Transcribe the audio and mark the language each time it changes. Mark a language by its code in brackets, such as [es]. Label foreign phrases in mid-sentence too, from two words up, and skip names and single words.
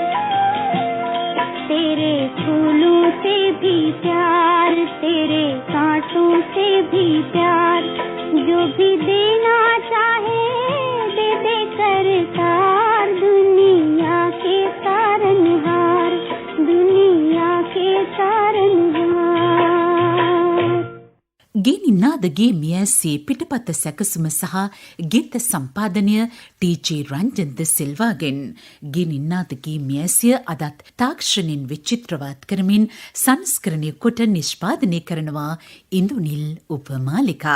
[hi] तेरे फूलों से भी प्यार, तेरे कांटों से भी प्यार, जो भी देना चाहे दे दे करतार, दुनिया के तारनहार, दुनिया के तारनहार। [si] ගෙනින්නාදගේ මියැස්සේ පිටපත සැකසුම සහ ගීත සම්පාදනය ටීජේ රංජන්ද සිල්වාගෙන්. ගෙනින්නාදගේ මියැසිය අදත් තාක්ෂණයෙන් විචිත්‍රවත් කරමින් සංස්කරණය කොට නිෂ්පාදනය කරනවා ඉන්දුනිල් උපමාලිකා.